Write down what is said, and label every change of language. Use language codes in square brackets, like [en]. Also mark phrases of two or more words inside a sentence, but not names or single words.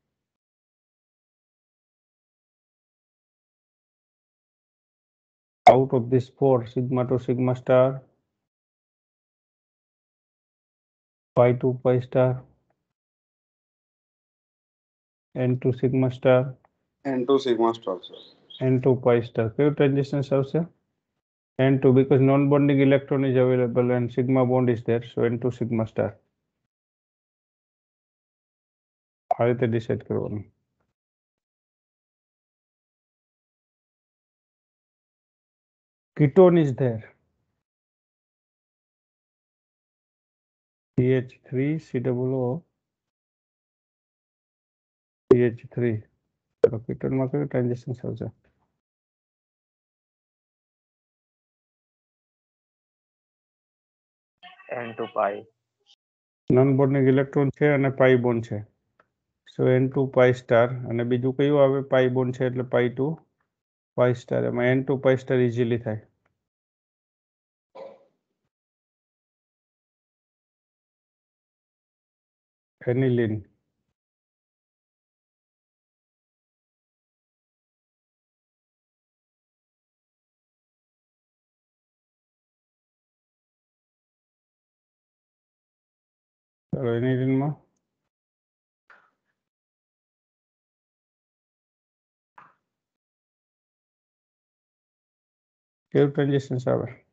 [en] Out of this 4, sigma to sigma star, pi to pi star, n to sigma star, n2 sigma star, sir. n to pi star. Kyo transitions આવશે? n2, because non-bonding electron is available and sigma bond is there, so n to sigma star. [gu] આ રીતે ડિસાઇડ કરવાનું. [en] Ketone is there. CH3 COO CH3. [gu] ચલો કેટોનમાં કયું ટ્રાન્ઝેક્શન આવશે? [en] N to pi. non bonding electron [gu] છે અને [en] pi bond [gu] છે. સો [en] n2 pi star [gu] અને બીજું કયું આવે? પાઈ બોન્ડ છે એટલે [en] pi to pi star. [gu] એમાં [en] n2 pi star [gu] ઇઝીલી થાય. એનિલિન. ચલો એનિલિનમાં કેવું ટ્રાન્ઝેક્શન્સ આવે?